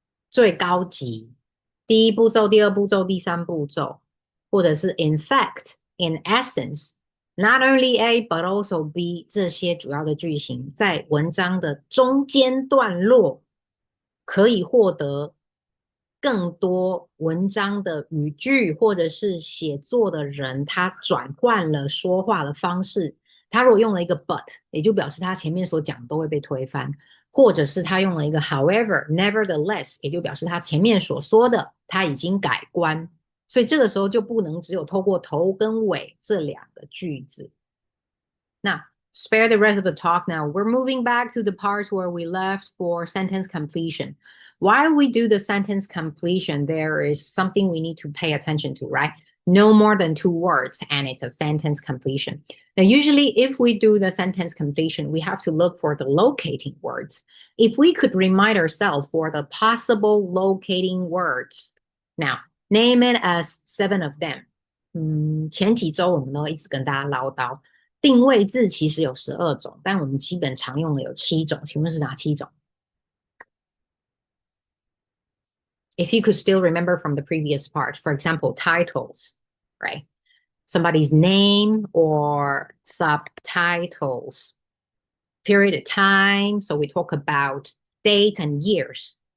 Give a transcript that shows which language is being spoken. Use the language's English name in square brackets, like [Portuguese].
[Chinese] 最高级、第1步骤、第2步骤、第3步骤，或者是 [English] in fact、in essence。 Not only A, but also B [Chinese] 这些主要的句型，在文章的中间段落可以获得更多文章的语句，或者是写作的人他转换了说话的方式。他如果用了一个 but， 也就表示他前面所讲的都会被推翻，或者是他用了一个 [English] however、nevertheless， [Chinese] 也就表示他前面所说的他已经改观。所以这个时候就不能只有透过头跟尾这2个句子。 [English] 那 spare the rest of the talk now. We're moving back to the part where we left for sentence completion. While we do the sentence completion, there is something we need to pay attention to, right? No more than 2 words, and it's a sentence completion. Now, usually if we do the sentence completion, we have to look for the locating words. If we could remind ourselves for the possible locating words. Now, name it as 7 of them. [Chinese] 前几周我们都一直跟大家唠叨，定位字其实有12种，但我们基本常用的有7种，请问是哪7种？ [English] If you could still remember from the previous part, for example, titles, right? Somebody's name or subtitles. Period of time, so we talk about dates and years.